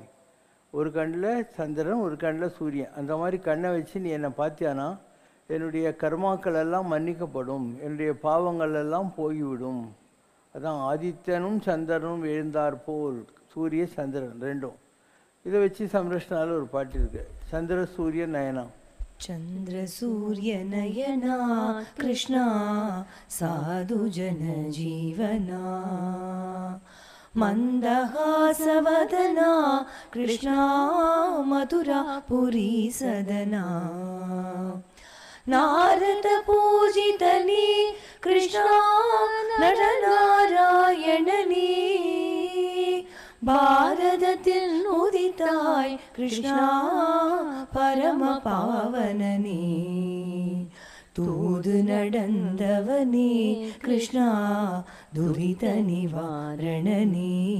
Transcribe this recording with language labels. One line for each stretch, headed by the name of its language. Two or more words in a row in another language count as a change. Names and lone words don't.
Tamil: ஒரு கண்ணில் சந்திரன் ஒரு கண்ணில் சூரியன். அந்த மாதிரி கண்ணை வச்சு நீ என்னை பார்த்தியானா என்னுடைய கர்மாக்கள் எல்லாம் மன்னிக்கப்படும், என்னுடைய பாவங்கள் எல்லாம் போய்விடும். அதான் ஆதித்யனும் சந்திரனும் எழுந்தார் போல், சூரிய சந்திரன் ரெண்டும். இதை வச்சு சம்ரஷ்ணாவில் ஒரு பாட்டு இருக்கு, சந்திர சூரிய நயனம்.
Sanskrit: चन्द्रसूर्यनयना कृष्णा साधुजनजीवना मन्दहासवदना कृष्णा मथुरापुरी सदना नारदपूजितनी कृष्णा नरनारायणनी
Tamil: பாரதத்தில் உதித்தாய் கிருஷ்ணா பரமபாவனனே தூது நடந்தவனே கிருஷ்ணா துரித நிவாரணனே